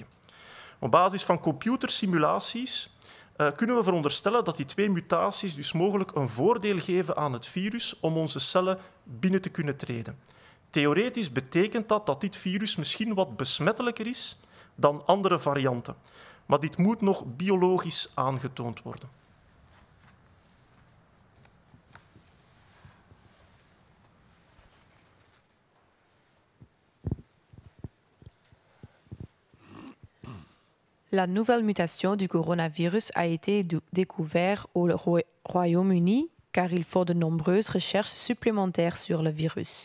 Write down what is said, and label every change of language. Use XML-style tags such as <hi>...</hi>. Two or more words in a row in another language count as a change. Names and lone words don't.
<nl>Op basis van computersimulaties kunnen we veronderstellen dat die 2 mutaties dus mogelijk een voordeel geven aan het virus om onze cellen binnen te kunnen treden. Theoretisch betekent dat dit virus misschien wat besmettelijker is dan andere varianten. Maar dit moet nog biologisch aangetoond worden.</nl> <fr>La nouvelle mutation du coronavirus a été découverte au Royaume-Uni car il faut de nombreuses recherches supplémentaires sur le virus.</fr>